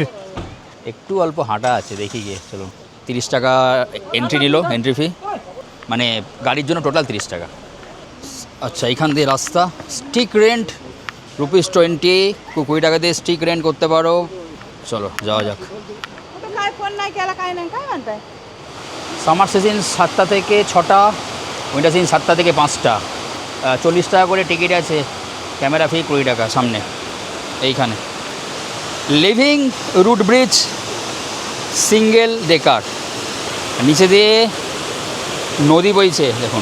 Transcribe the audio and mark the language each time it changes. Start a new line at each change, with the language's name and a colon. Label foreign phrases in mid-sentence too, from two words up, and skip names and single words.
Bangla: একটু অল্প হাঁটা আছে, দেখি গিয়ে। চলো, 30 টাকা এন্ট্রি নিল,
English: entry fee,
Bangla: মানে গাড়ির জন্য টোটাল 30 টাকা। আচ্ছা, এখান দিয়ে রাস্তা,
English: stick rent
Bangla: ₹20, 20 টাকা দিয়ে
English: stick rent
Bangla: করতে পারো। চলো যাওয়া যাক।
Marathi: तो काय फोन नाही केला, काय नाही, काय म्हणताय?
English: summer season
Bangla: 7টা থেকে 6টা,
English: winter season
Bangla: 7টা থেকে 5টা। 40 টাকা করে টিকিট আছে,
English: camera fee
Bangla: 20 টাকা সামনে এইখানে।
English: living root bridge single decker,
Bangla: নিচে দিয়ে নদী বইছে দেখুন।